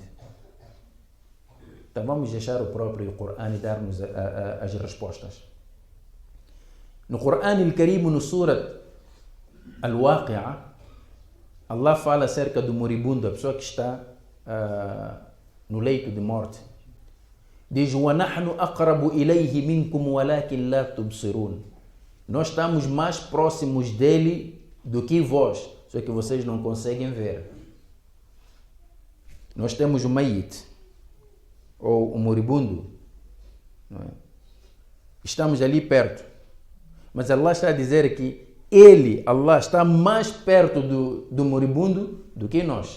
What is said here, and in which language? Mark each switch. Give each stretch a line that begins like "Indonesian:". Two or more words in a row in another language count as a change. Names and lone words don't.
Portuguese: Então vamos deixar o próprio Corão e dar-nos as respostas. No Corão Al-Karim, no Surat Al-Waqi'a, Allah fala acerca do moribundo, a pessoa que está no leito de morte. Diz:
Arabic: وَنَحْنُ أَقْرَبُ إِلَيْهِ مِنْكُمْ وَلَكِنْ لَا تُبْصِرُونَ.
Portuguese: Nós estamos mais próximos dele do que vós, só que vocês não conseguem ver. Nós temos o mayit, ou o moribundo, não é? Estamos ali perto, mas Allah está a dizer que Ele, Allah, está mais perto do moribundo do que nós.